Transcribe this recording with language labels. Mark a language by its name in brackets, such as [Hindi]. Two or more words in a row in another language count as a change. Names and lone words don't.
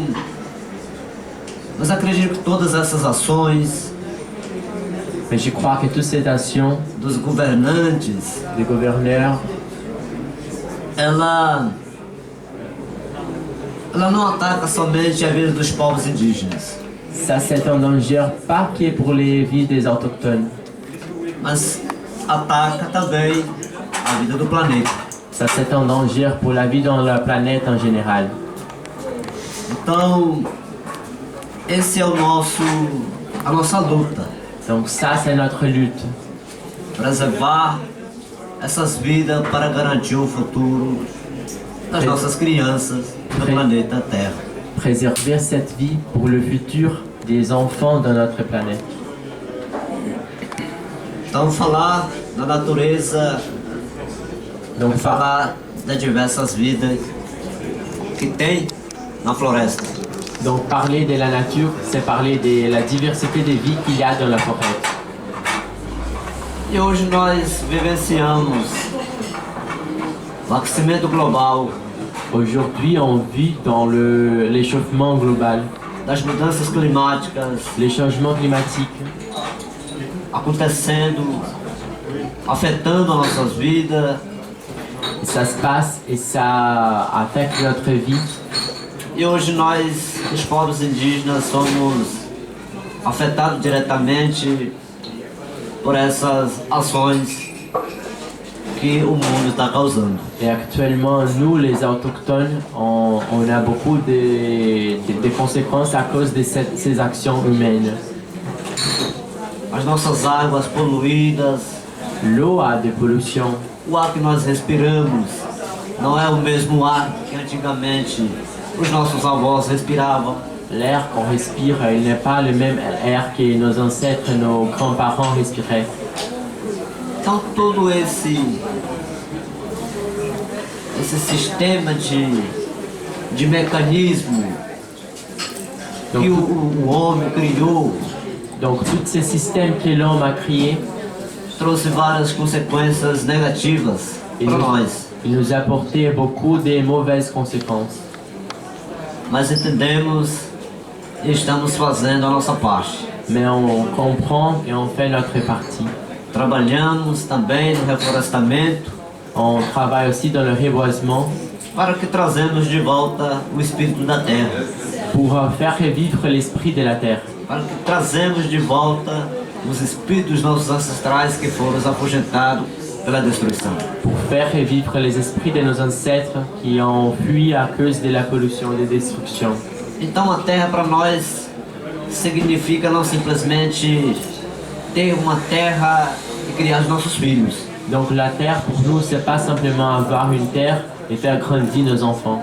[Portuguese] Mas acredito que todas essas ações [French] Mais je crois que toutes ces actions [Portuguese] dos governantes, [French] des gouverneurs, [Portuguese] ela não ataca somente a vida dos povos indígenas, [French] ça c'est un danger pas que pour les vies des autochtones. [Portuguese] mas ataca também a vida do planeta. [French] Ça c'est un danger pour la vie dans la planète en général. [Portuguese] Então, esse é a nossa luta, [French] Donc ça c'est notre lutte. [Portuguese] preservar essas vidas para garantir o futuro das nossas crianças do planeta Terra. [French] Préserver cette vie pour le futur des enfants de notre planète. [Portuguese] Então, falar da natureza, [French] Donc [Portuguese] falar das diversas vidas que tem na floresta. [French] Donc parler de la nature, c'est parler de la diversité des vies qu'il y a dans la forêt. [Portuguese] E hoje nós vivenciamos o aquecimento global, [French] Aujourd'hui, on vit dans l'échauffement global, [Portuguese] das mudanças climáticas [French] les changements climatiques [Portuguese] acontecendo, afetando as nossas vidas. [French] ça se passe et ça affecte notre vie. [Portuguese] E hoje nós, os povos indígenas, somos afetados diretamente por essas ações que o mundo está causando. [French] Et actuellement, nous, les autochtones, on a beaucoup de conséquences à cause de ces actions humaines. [Portuguese] As nossas águas poluídas, [French] L'eau a des pollutions. [Portuguese] o ar que nós respiramos não é o mesmo ar que antigamente os nossos avós respiravam. [French] L'air qu'on respire, il n'est pas le même air que nos ancêtres, nos grands-parents respiraient. [Portuguese] Então todo esse sistema de mecanismo [French] Donc, [Portuguese] que o homem criou [French] donc tous ces systèmes que l'homme a créés, [Portuguese] trouxe várias consequências negativas para nós. [French] il nous a apporté beaucoup de mauvaises conséquences. [Portuguese] Mas entendemos e estamos fazendo a nossa parte. [French] Mais on comprend et on fait notre partie. [Portuguese] Trabalhamos também no reflorestamento [French] On travaille aussi dans le reboisement [Portuguese] para que trazemos de volta o espírito da terra. [French] pour faire revivre l'esprit de la terre. [Portuguese] Para que trazemos de volta os espíritos dos nossos ancestrais que foram afugentados pela destruição. [French] Pour faire revivre les esprits de nos ancêtres qui ont fui à cause de la pollution et des destructions. [Portuguese] Então a terra para nós significa não simplesmente ter uma terra e criar os nossos filhos. [French] Donc la terre pour nous, c'est pas simplement avoir une terre et faire grandir nos enfants.